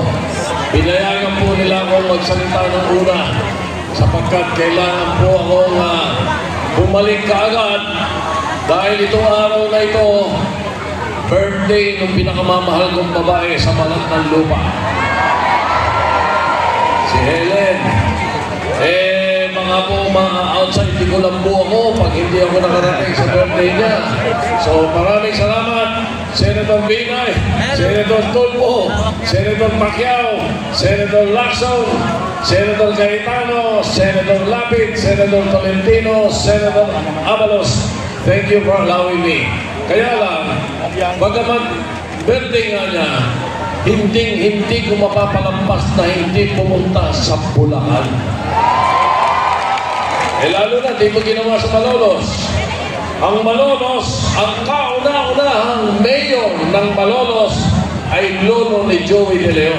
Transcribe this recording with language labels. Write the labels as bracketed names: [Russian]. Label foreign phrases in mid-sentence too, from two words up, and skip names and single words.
[Filipino] Pinayagan po nila akong magsalita ng una sapagkat kailangan po akong bumalik kaagad dahil itong araw na ito, birthday ng pinakamamahal kong babae sa balat ng lupa. Si Helen. Mga outside, hindi ko lambo ako pag hindi ako nakarating sa birthday niya. So maraming salamat, Senator Binay, Senator Tulfo, Senator Pacquiao, Senator Lacson, Senator Cayetano, Senator Lapid, Senator Tolentino, Senator Abalos. [English] Thank you for allowing me. [Filipino] Kaya lang, bagamat birthday nga niya, hindi ko mapapalampas na hindi pumunta sa Bulacan. Lalo na, di ko ginawa sa Malolos. Ang Malolos, ang kauna-unahang mayor ng Malolos ay lolo ni Joey De Leon.